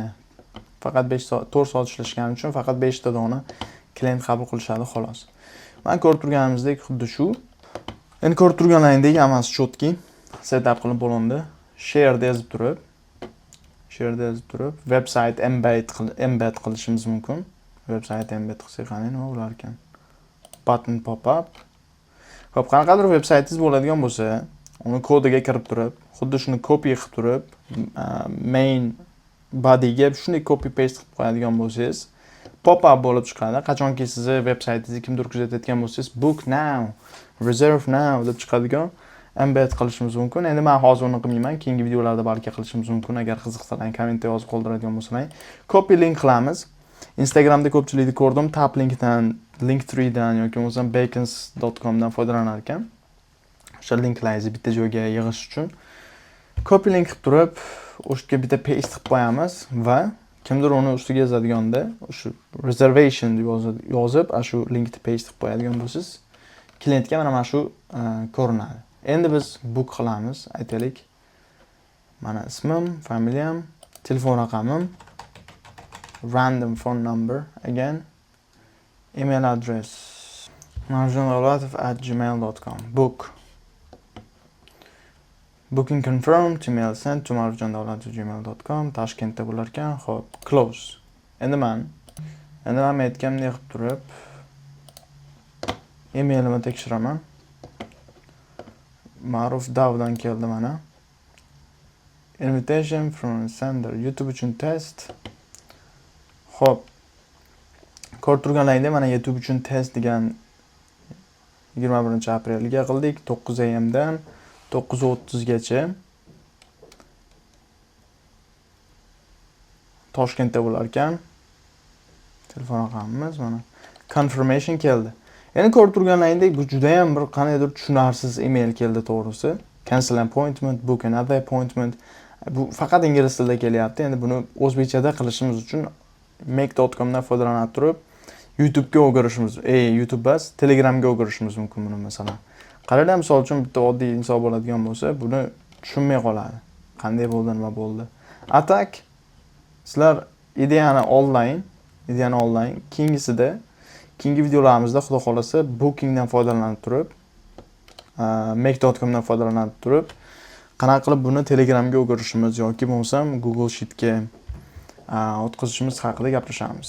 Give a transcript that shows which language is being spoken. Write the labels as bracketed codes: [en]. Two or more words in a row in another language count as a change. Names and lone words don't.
[uz] Faqat 5 soat, 4 soat ishlashgani uchun faqat 5 ta dona klient qabul qilishadi xolos. Mana ko'rib turganimizdek xuddi shu. Endi ko'rib turganingizdek hammasi chotki setup qilib bo'lindi. Share yozib turib, [en] website embed [uz] qilishimiz mumkin. [en] Website embed [uz] qilsak qani nima bo'lar ekan? [en] Button pop up. [uz] Xo'p, qanaqadir websaytingiz bo'ladigan bo'lsa, uni kodiga kirib turib, xuddi shuni copy qilib turib, [en] main bodyga [uz] shunday [en] copy paste [uz] qilib qo'yadigan bo'lsangiz, [en] pop up [uz] bo'lib chiqadi. Qachonki sizni websaytingizni kimdir kuzatayotgan bo'lsangiz, [en] book now, reserve now [uz] deb chiqadigan embed qilishimiz mumkin. Endi men hozir uni qilmayman, keyingi videolarda balki qilishimiz mumkin. Agar qiziqsalaring, kommentda yozib qoldiradigan bo'lsalaring, [en] copy link [uz] qilamiz. Instagramda ko'pchilikni ko'rdim, [en] tap linkdan, [uz] Linktree dan yoki bo'lmasam bacons.com dan foydalanar ekan. O'sha linklaringizni bitta joyga yig'ish uchun [en] copy link [uz] qilib turib, o'shga bitta paste qilib qo'yamiz va kimdir uni ustiga yozadiganda, o'sha reservation deb yozib, shu linkni paste qilib qo'yadigan bo'lsangiz, klientga mana shu ko'rinadi. Endi biz book qilamiz, aytaylik. Mana ismim, familiyam, telefon raqamim, [en] random phone number again, email address marjondavlatov@gmail.com. Book. Booking confirmed, email sent to marjondavlatov@gmail.com. [uz] Toshkentda bo'lar ekan. Xo'p, close. Endi men aytganimdek qilib turib emailimni tekshiraman. Ma'ruf Davdan keldi mana. [en] Invitation from sender. [uz] YouTube uchun test. Xo'p. Ko'rib turganlaringda mana YouTube uchun test degan 21-aprelga qildik. 9 am dan 9:30 gacha. Toshkentda bo'lar ekan. Telefon raqamimiz mana. Confirmation keldi. Endi ko'rib turganlaringdek bu juda ham bir qanaydir tushunarsiz email keldi to'g'risi. [en] Cancel appointment, book another appointment. [uz] Bu faqat ingliz tilida kelyapti. Endi buni o'zbekchada qilishimiz uchun make.com dan foydalanib turib YouTube'ga o'girishimiz, YouTube bas, Telegramga o'girishimiz mumkin buni masalan. Qaranglar, misol uchun bitta oddiy inson bo'ladigan bo'lsa, buni tushunmay qoladi. Qanday bo'ldi, nima bo'ldi. Atak sizlar ideyani onlayn, keyingi videolarimizda xudo xolasa bookingdan foydalanib turib, make.com dan foydalanib turib, qanaqa qilib buni Telegramga o'girishimiz yoki bo'lmasam Google Sheetga o'tkazishimiz haqida gaplashamiz.